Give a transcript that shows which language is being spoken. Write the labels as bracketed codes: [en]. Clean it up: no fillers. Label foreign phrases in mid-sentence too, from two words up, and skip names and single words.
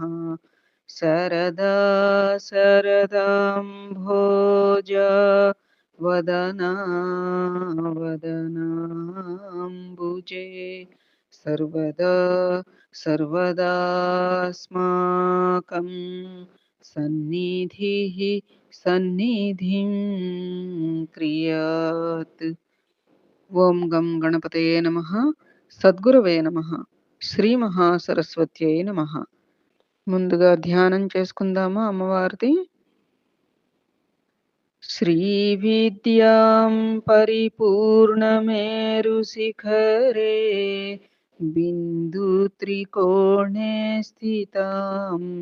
[sa] सरदा सरदाम्भोज वदना वदनाम्बुजे सर्वदा सर्वदास्माकं सन्निधिः सन्निधिं क्रियात्। ఓం గం గణపతయే నమః. సద్గురవే నమః. శ్రీ మహాసరస్వత్యై నమః. [te] ముందుగా ధ్యానం చేసుకుందామా అమ్మవారిది. [sa] శ్రీ విద్యాం పరిపూర్ణమేరు శిఖరే బిందు త్రికోణే స్థితాం